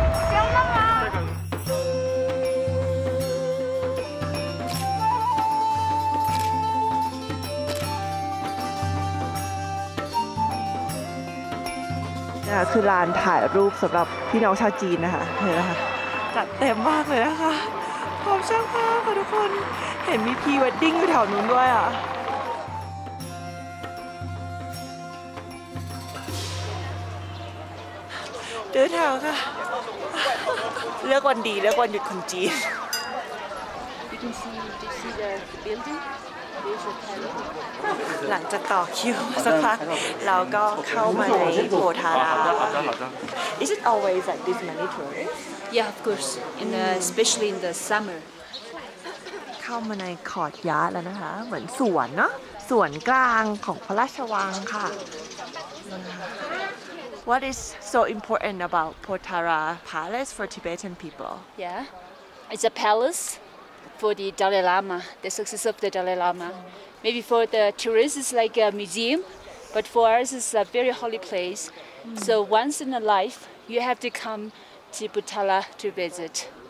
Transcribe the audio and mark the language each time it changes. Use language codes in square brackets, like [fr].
[th] นี่คือลานถ่ายรูปสำหรับพี่น้องชาวจีนนะคะเห็นไหมคะจัดเต็มมากเลยนะคะพร้อมช่างภาพค่ะทุกคนเห็นมีพรีเวดดิ้งอยู่แถวนู้นด้วยอ่ะ แถวค่ะเลือกวันดีเลือกวันหยุดคนจีน [en] You can see the building. There's a palace. [th] หลังจากต่อคิวสักพักเราก็เข้ามาในโพธารา [en] Is it always like this many tourists? Yeah, of course. Especially in the summer. [th] เข้ามาในคอร์ทยาร์ดแล้วนะคะเหมือนสวนเนาะสวนกลางของพระราชวังค่ะ [en] What is so important about Pothara Palace for Tibetan people? Yeah, it's a palace for the Dalai Lama, the successor of the Dalai Lama. Maybe for the tourists it's like a museum, but for us it's a very holy place. So once in a life you have to come to Potala to visit.